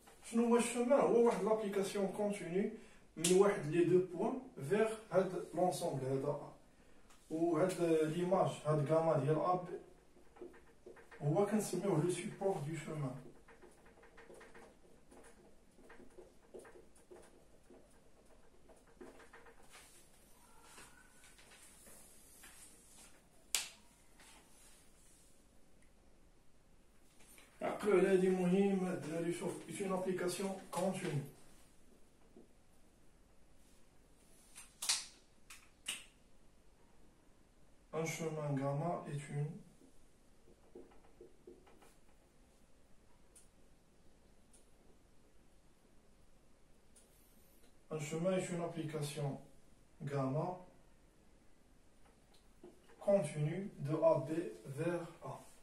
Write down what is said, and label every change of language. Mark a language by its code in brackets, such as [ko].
[ar] شنو هو الشمال؟ هو واحد [fr] l'application continue [ar] من واحد [fr] les deux points [ar] vers هاد [fr] l'ensemble [ar] هذا A. وهاد [fr] l'image [ar] هاد [fr] gamma [ar] ديال [fr] AB [ar] هو كنسميوه [fr] le support du chemin. [ar] عقلوا على هادي مهم الدراري. شوف [fr] c'est une application continue. Un chemin gamma est un chemin est une application gamma continue de AB vers A.